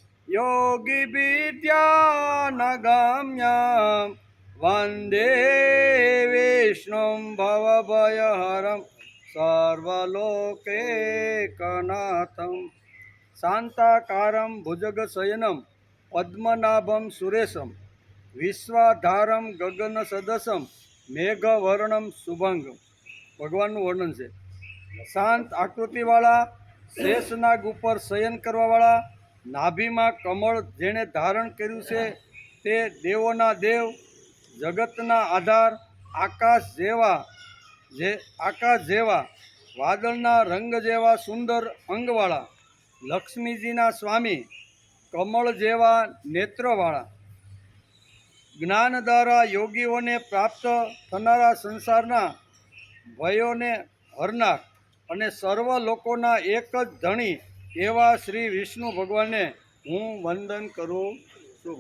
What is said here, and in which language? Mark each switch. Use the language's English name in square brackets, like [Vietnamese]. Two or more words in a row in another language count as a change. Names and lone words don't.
[Sanskrit] योगिविद्यानगम्यं वन्दे विष्णुं भवभयहरं सर्वलोकैकनाथं। शान्ताकारं भुजगशयनं पद्मनाभं सुरेशं विश्वाधारं गगनसदृशं मेघवर्णं शुभांगम। [Gujarati] ભગવાનનું વર્ણન છે। શાંત આકૃતિવાળા શેષનાગ ઉપર શયન કરવાવાળા, નાભીમાં કમળ જેણે ધારણ કર્યું છે તે દેવોના દેવ, જગતના આધાર, આકાશ જેવા વાદળના રંગ જેવા સુંદર અંગવાળા, લક્ષ્મીજીના સ્વામી, કમળ જેવા નેત્રવાળા, જ્ઞાન દ્વારા યોગીઓને પ્રાપ્ત થનારા સંસારના ભયોને હરનાર અને સર્વ લોકોના એક જ ધણી એવા શ્રી વિષ્ણુ ભગવાનને હું વંદન કરું છું।